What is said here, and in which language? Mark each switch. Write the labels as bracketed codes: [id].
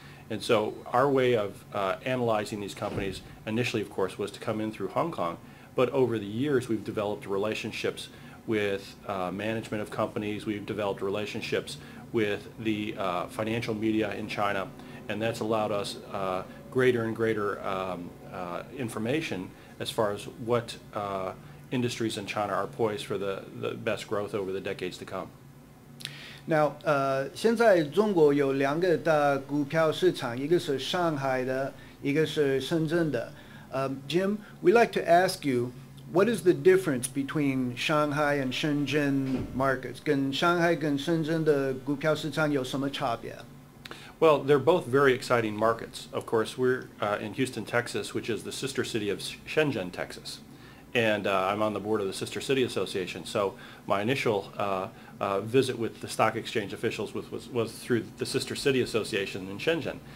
[en] And so our way of analyzing these companies initially, of course, was to come in through Hong Kong, but over the years we've developed relationships with management of companies, we've developed relationships with the financial media in China, and that's allowed us greater and greater information as far as what industries in China are poised for the best growth over the decades to come. [zh] Now, 现在中国有两个大股票市场，一个是上海的，一个是深圳的。 [en] Jim, we'd like to ask you, what is the difference between Shanghai and Shenzhen markets? [zh] 跟上海跟深圳的股票市场有什么差别？ [en] Well, they're both very exciting markets. Of course, we're in Houston, Texas, which is the sister city of Shenzhen, Texas. And I'm on the board of the Sister City Association. So my initial visit with the stock exchange officials was through the Sister City Association in Shenzhen.